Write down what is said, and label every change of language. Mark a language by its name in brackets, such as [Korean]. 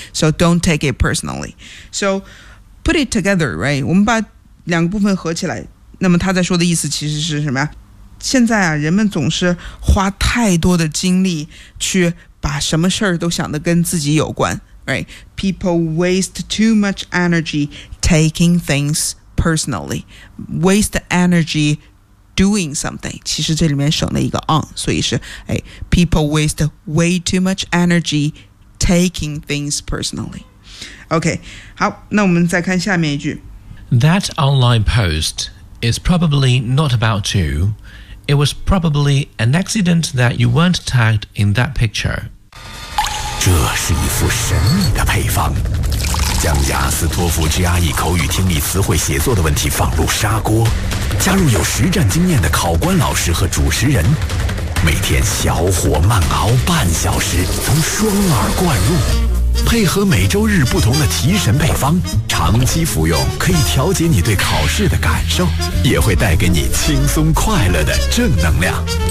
[English] So don't take it personally. So put it together, right? [Chinese] 我们把两个部分合起来，那么他在说的意思其实是什么呀？现在啊，人们总是花太多的精力去把什么事儿都想得跟自己有关 ，right? [English] People waste too much energy taking things personally. Waste energy doing something. [Chinese] 其实这里面省了一个 [English] on， [Chinese] 所以是哎 [English] ，people waste way too much energy taking things personally. [Chinese] OK， 好，那我们再看下面一句。 [English] That online post is probably not about you. It was probably an accident that you weren't tagged in that picture. [Chinese] 这是一幅神秘的配方，将雅思托福 GRE 口语听力词汇写作的问题放入砂锅，加入有实战经验的考官老师和主持人，每天小火慢熬半小时，从双耳灌入，配合每周日不同的提神配方，长期服用可以调节你对考试的感受，也会带给你轻松快乐的正能量。